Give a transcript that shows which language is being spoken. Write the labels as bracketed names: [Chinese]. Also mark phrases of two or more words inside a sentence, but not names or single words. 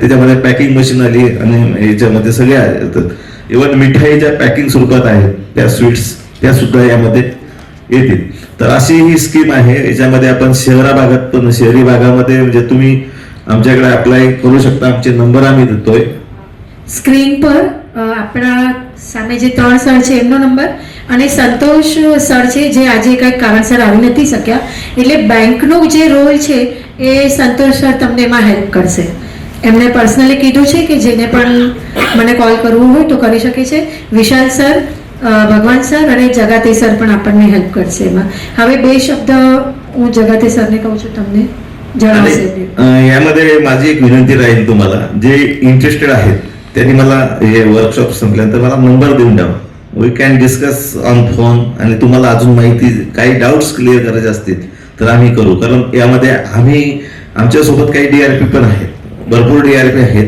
[Marathi] त्याच्यामध्ये [English] packing machine [Marathi] आली आणि याच्यामध्ये सगळ्या इव्हन मिठाईच्या पॅकिंग स्वरूपात आहेत त्या स्वीट्स त्या सुद्धा यामध्ये येतील. तर अशी ही स्कीम आहे. याच्यामध्ये आपण शहरा भागात पण शहरी भागामध्ये म्हणजे तुम्ही आमच्याकडे अप्लाय करू शकता. आमचे नंबर आम्ही દેતોય [Gujarati] સ્ક્રીન પર આપણા સામે જે 3 સર છે એમનો નંબર અને સંતોષ સર છે જે આજે કંઈક કારણસર આવી નથી શક્યા, એટલે બેંકનો જે રોલ છે એ સંતોષ સર તમને એમાં હેલ્પ કરશે. એમણે પર્સનલી કીધું છે કે જેને પણ મને કોલ કરવું હોય તો કરી શકે છે. વિશાલ સર, ભગવાન સર અને જગાતે સર પણ આપણને હેલ્પ કરશે એમાં. હવે 2 શબ્દ હું જગાતે સરને કહું છું, તમને જણાવશે. [Marathi] यामध्ये माझी एक विनंती राहील तुम्हाला, जे इंटरेस्टेड आहेत त्यांनी मला हे वर्कशॉप संपल्यानंतर मला नंबर देऊन द्यावा. [English] We can discuss on phone [Marathi] आणि तुम्हाला अजून माहिती काही [English] doubts clear [Marathi] करायचे असतील तर आम्ही करू. कारण यामध्ये आम्ही आमच्यासोबत काही DRP पण आहेत, भरपूर DRP आहेत.